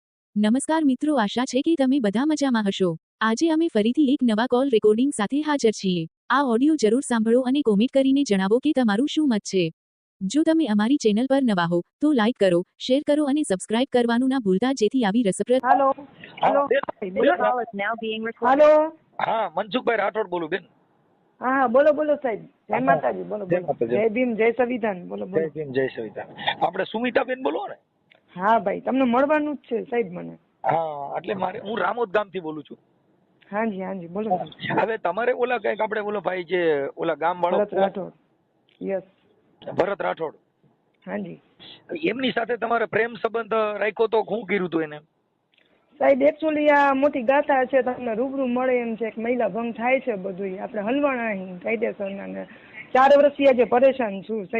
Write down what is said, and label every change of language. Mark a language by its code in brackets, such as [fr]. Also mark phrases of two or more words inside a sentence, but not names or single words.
[gu] નમસ્કાર મિત્રો, આશા છે કે તમે બધા મજામાં હશો। આજે અમે ફરીથી એક નવા કોલ રેકોર્ડિંગ સાથે હાજર છીએ। આ ઓડિયો જરૂર સાંભળો અને કોમેન્ટ કરીને જણાવો કે તમારું શું મત છે। જો તમે અમારી ચેનલ પર નવા હો તો લાઈક કરો, શેર કરો અને સબસ્ક્રાઇબ કરવાનું ના ભૂલતા, જેથી આવી રસપ્રદ [hi] हेलो हेलो [gu] બોલો [en] call is now being recorded. [hi] हेलो [gu] હા મનસુખભાઈ રાઠોડ બોલું બેન। [hi] हाँ हाँ बोलो बोलो साहब जय हाँ, माता जी बोलो जय बोलो माता जी। जय भीम जय संविधान बोलो [gu] જય [hi] बोलो [gu] ભીમ જય સંવિધાન। આપણે સુમિતાબેન બોલો ને? હા ભાઈ તમને મળવાનું જ છે સાહેબ મને। હા એટલે મારે હું રામોદ ગામથી બોલું છું। [hi] हाँ जी बोलो साहब। [gu] હવે તમારે ઓલા કઈક આપણે ઓલો ભાઈ જે ઓલા ગામ વાળો [hi] भरत राठौड़ यस [gu] ભરત રાઠોડ, [hi] हाँ जी [gu] એમની સાથે તમારે પ્રેમ સંબંધ રાખ્યો તો શું કર્યું હતું એને? સાહેબ એકચ્યુઅલી આ મોટી ગાથા છે, તમને રૂબરૂ મળે એમ છે કે મહિલા ભંગ થાય છે, બધું આપણે હલવાણા અહીં કાયદેસરના ને 4 વર્ષથી આજે પરેશાન છું સાહેબ।